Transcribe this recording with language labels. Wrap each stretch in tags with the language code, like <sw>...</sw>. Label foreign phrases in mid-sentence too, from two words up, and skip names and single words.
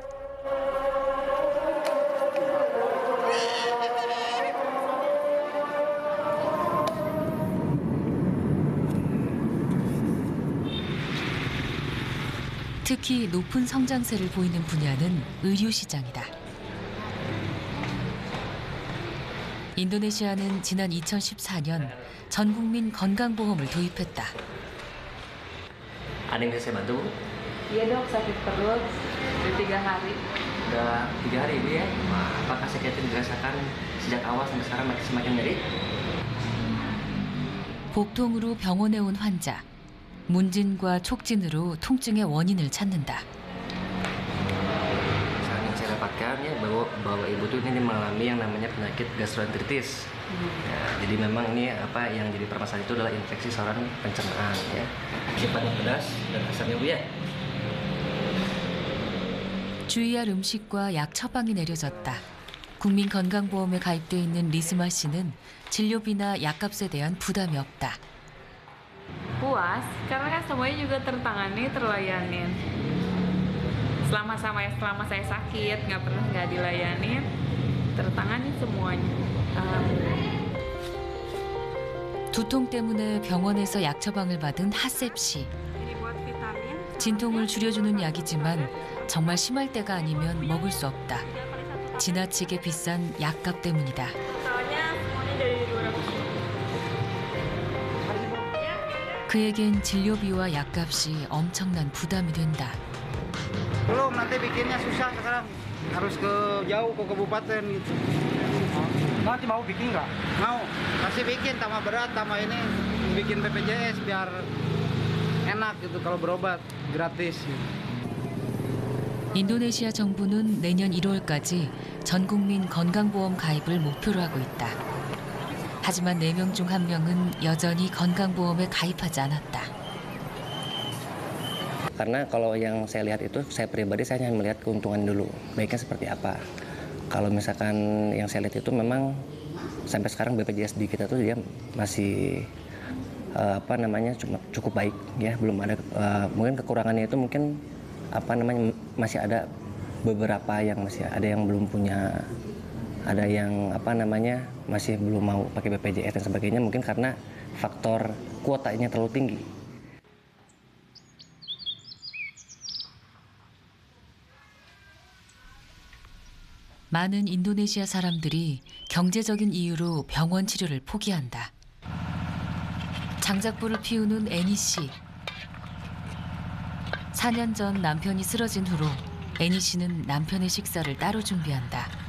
<ko>특히 높은 성장세를 보이는 분야는 의료 시장이다. 인도네시아는 지난 2014년 전 국민 건강보험을 도입했다.</ko> <id>Ada yang bisa saya bantu? Iya dok, sakit perut udah 3 hari. Udah 3 hari Ibu ya? Apakah sakit yang dirasakan sejak awal sampai sekarang semakin nyeri?</id> <ko>복통으로 병원에 온 환자. 문진과 촉진으로 통증의 원인을 찾는다.</ko> <id>Saat yang saya dapatkan ya bahwa Ibu tuh ini mengalami yang namanya penyakit gastroenteritis. Ya, jadi memang ini apa yang jadi permasalahan itu adalah infeksi saluran pencernaan ya. Sifatnya pedas dan asamnya Bu ya.</id> <ko>주의할 음식과 약 처방이 내려졌다. 국민건강보험에 가입돼 있는 리스마 씨는 진료비나 약값에 대한 부담이 없다.</ko> <id>Puas, karena kan semuanya juga tertangani, terlayanin. Selama saya sakit, nggak pernah nggak dilayanin, tertangani semuanya.</id> <ko>두통 때문에 병원에서 약 처방을 받은 하셉 씨. 진통을 줄여주는 약이지만 정말 심할 때가 아니면 먹을 수 없다. 지나치게 비싼 약값 때문이다. 그에겐 진료비와 약값이 엄청난 부담이 된다.</ko> <id>Belum, nanti bikinnya susah sekarang. Harus ke jauh ke kabupaten gitu. Nanti mau bikin nggak? Mau, pasti bikin tambah berat, tambah ini bikin BPJS biar enak gitu kalau berobat gratis.</id> <ko>인도네시아 정부는 내년 1월까지 전 국민 건강보험 가입을 목표로 하고 있다. 하지만 4명 중 1명은 여전히 건강보험에 가입하지 않았다.</ko> <id>Karena kalau yang saya lihat itu, saya pribadi saya hanya melihat keuntungan dulu, baiknya seperti apa. Kalau misalkan yang saya lihat itu memang sampai sekarang BPJS di kita tuh dia masih cukup baik ya, belum ada mungkin kekurangannya itu mungkin masih ada beberapa yang masih ada yang belum punya, ada yang masih belum mau pakai BPJS dan sebagainya, mungkin karena faktor kuotanya terlalu tinggi.</id> <ko>많은 인도네시아 사람들이 경제적인 이유로 병원 치료를 포기한다. 장작불을 피우는 애니 씨. 4년 전 남편이 쓰러진 후로 애니 씨는 남편의 식사를 따로 준비한다.</ko>